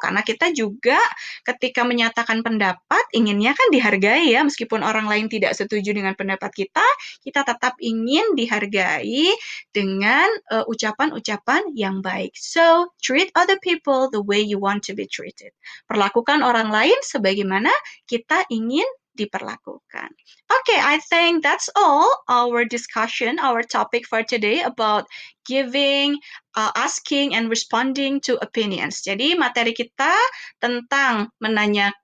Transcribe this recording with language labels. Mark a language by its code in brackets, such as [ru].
[id] Karena kita juga ketika menyatakan pendapat, inginnya kan dihargai ya, meskipun orang lain tidak setuju dengan pendapat kita tetap ingin dihargai dengan ucapan-ucapan yang baik. [en] So, treat other people the way you want to be treated. [id] Perlakukan orang lain sebagaimana kita ingin diperlakukan. [en] Okay, I think that's all our discussion, our topic for today about giving, asking, and responding to opinions. [id] Jadi materi kita tentang menanyakan